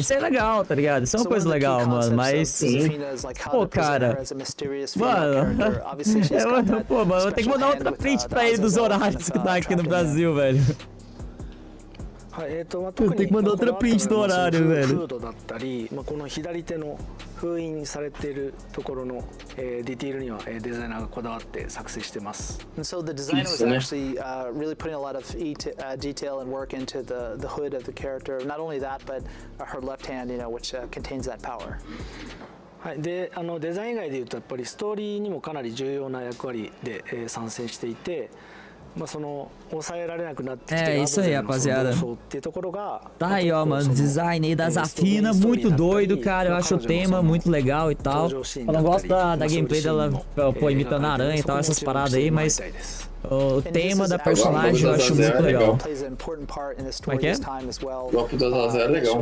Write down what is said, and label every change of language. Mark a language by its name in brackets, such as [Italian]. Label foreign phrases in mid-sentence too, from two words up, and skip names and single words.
[Portuguese] Isso é legal, tá ligado? Isso é uma coisa legal, mano, mas... Pô, cara... Mano... Pô, mano, eu vou ter que mandar outra print pra ele dos horários que tá aqui no Brasil, velho. Eu tenho que mandar outra print do horário, velho. [English] And so the designer was actually really putting a lot of detail and work into the hood of the character. Not only that, but her left hand, which contains that power. [Japanese] はい、でデザイン以外でいうとやっぱりストーリーにもかなり重要な役割で、参戦していて、その抑えられなくなってきて [Portuguese] isso aí, rapaziada. [Japanese] っていうところが [Portuguese] Tá aí, ó, mano, design aí das Afina, muito doido, cara. Eu acho o tema muito legal e tal. Eu não gosto da gameplay dela, pô, imitando a aranha e tal, essas paradas aí, mas o tema da personagem eu acho muito legal. Como é que é? O golpe do Azazel é legal.